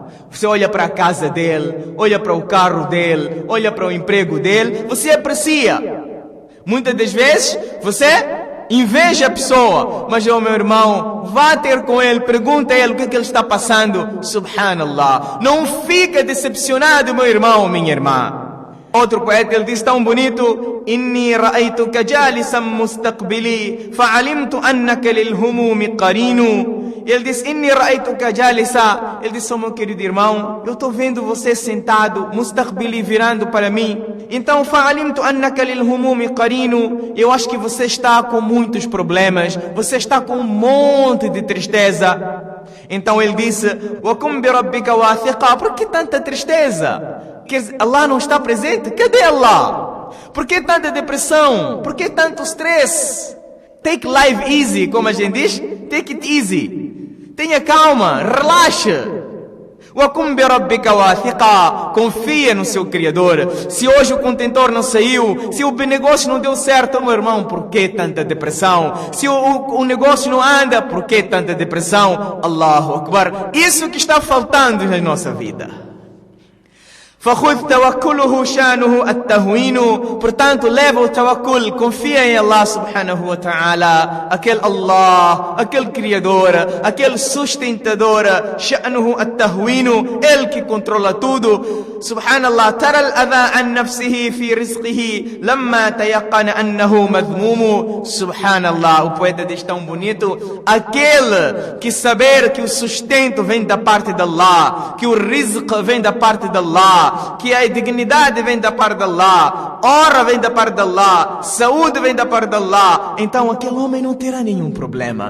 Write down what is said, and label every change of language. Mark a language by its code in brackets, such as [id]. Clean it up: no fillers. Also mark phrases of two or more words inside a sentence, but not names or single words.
[pt] Você olha para a casa dele, olha para o carro dele, olha para o emprego dele, você aprecia. Muitas das vezes, você inveja a pessoa, mas meu irmão, vá ter com ele, pergunta a ele o que ele está passando. Subhanallah, não fica decepcionado, meu irmão, minha irmã. Outro poeta, ele diz tão bonito: [ar] إني رأيتك جالسا مستقبلي فعلمت أنك للهموم قرين. [pt] Ele diz: [ar] إني رأيتك جالسا. [pt] Ele diz: oh, meu querido irmão, eu estou vendo você sentado, mustaqbili, virando para mim. Então, [ar] فعلمت أنك للهموم قرين. [pt] Eu acho que você está com muitos problemas, você está com um monte de tristeza. Então ele disse: [ar] وقم بربك واثقا. [pt] Por que tanta tristeza? Que Allah não está presente? Cadê Allah? Por que tanta depressão? Por que tanto stress? [en] Take life easy, [pt] como a gente diz. [en] Take it easy. [pt] Tenha calma, relaxa. [ar] وَقُمْ بِرَبِّكَ وَاثِقًا. [pt] Confia no seu Criador. Se hoje o contentor não saiu, se o negócio não deu certo, meu irmão, por que tanta depressão? Se o negócio não anda, por que tanta depressão? [ar] الله أكبر. [pt] Isso que está faltando na nossa vida. [ar] فَخُذْ تَوَكُّلُهُ شَانُهُ التَّهْوِينُ. [pt] Portanto, leva o tawakkul, confia em Allah [ar] سبحانه وتعالى, [pt] aquele Allah, aquele Criador, aquele sustentador, [ar] شَأْنُهُ التَّهْوِينُ, [pt] Ele que controla tudo. [ar] Subhanallah, تَرَى الْأَذَى عَنْ نَفْسِهِ فِي رِزْقِهِ لَمَّا تَيَقَّنَ أَنَّهُ مَذْمُومُ. [pt] Subhanallah, o poeta diz tão bonito: aquele que saber que o sustento vem da parte de Allah, que o rizq vem da parte de Allah, que a dignidade vem da parte de Allah, honra vem da parte de Allah, saúde vem da parte de Allah, então aquele homem não terá nenhum problema.